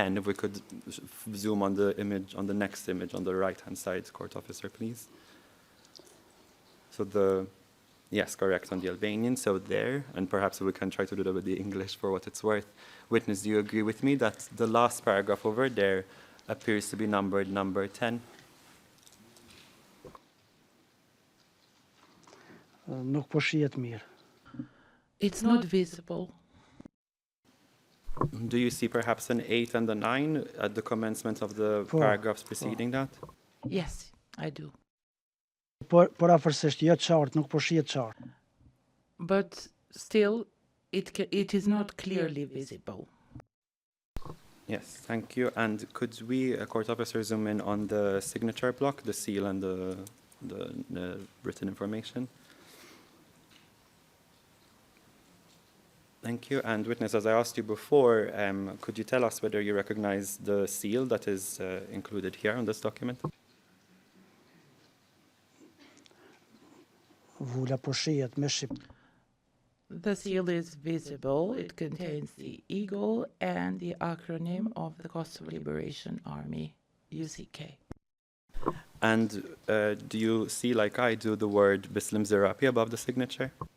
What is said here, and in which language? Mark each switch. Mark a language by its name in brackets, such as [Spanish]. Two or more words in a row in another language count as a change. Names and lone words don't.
[English] If we could zoom on the image, on the next image on the right-hand side, Court Officer, please. So yes, correct, on the Albanian, so there, and perhaps we can try to do that with the English for what it's worth. Witness, do you agree with me that the last paragraph over there appears to be numbered number 10? [Albanian] Nuk po shihet mirë. [English] It's not visible. Do you see perhaps an 8 and a 9 at the commencement of the paragraphs preceding that? Yes, I do. [Albanian] Por afërsisht jo qartë, nuk po shihet qartë. [English] But still, it is not clearly visible. Yes, thank you. And could we, Court Officer, zoom in on the signature block, the seal and the written information? Thank you. And witness, as I asked you before, could you tell us whether you recognize the seal that is included here on this document? [Albanian] Vula po shihet me shqip. [English] The seal is visible. It contains the eagle and the acronym of the Kosovo Liberation Army, UCK. And do you see, like I do, the word Bislim Zerapi above the signature?